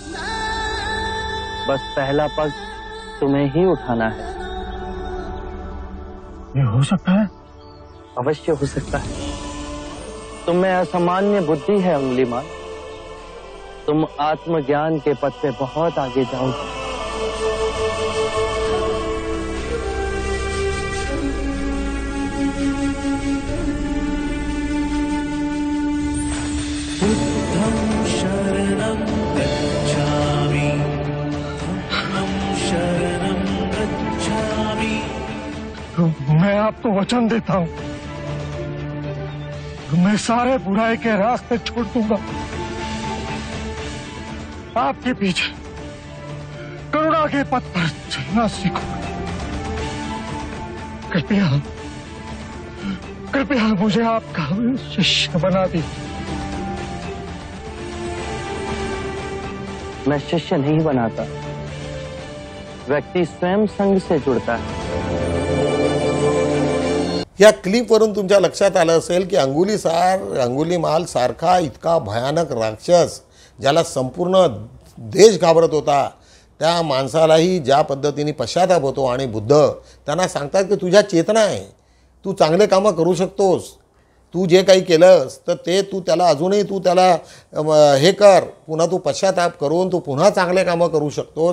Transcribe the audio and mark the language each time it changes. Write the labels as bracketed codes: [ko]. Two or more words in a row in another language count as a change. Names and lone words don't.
[hi] बस पहला पग तुम्हें ही उठाना है. ये हो सकता है? अवश्य हो सकता है. तुम में असामान्य बुद्धि है अंगुलीमाल. तुम आत्मज्ञान के पथ पे बहुत आगे जाओगे. [pi] बुद्धं शरणं गच्छामि, धम्मं शरणं गच्छामि. [hi] मैं आपको वचन देता हूं, मैं सारे बुराई के रास्ते छोड़ दूंगा, आपके पीछे करुणा के पथ पर चलना सीखूंगा. कृपया मुझे आपका शिष्य बना दीजिए. मैं शिष्य नहीं बनाता, व्यक्ति स्वयं संघ से जुड़ता है. [mr] या क्लिपवरून तुमच्या लक्षात आलं असेल की अंगुलीमाल सारखा इतका भयानक राक्षस ज्याला संपूर्ण देश घाबरत होता, त्या माणसालाही ज्या पद्धतीने पश्चाताप होतो. आणि बुद्ध त्यांना सांगतात की तुझ्या चेतना आहे, तू चांगले कामं करू शकतोस, तू जे काही केलंस तर ते तू त्याला अजूनही तू त्याला हे कर, पुन्हा तू पश्चाताप करून तू पुन्हा चांगले कामं करू शकतोस.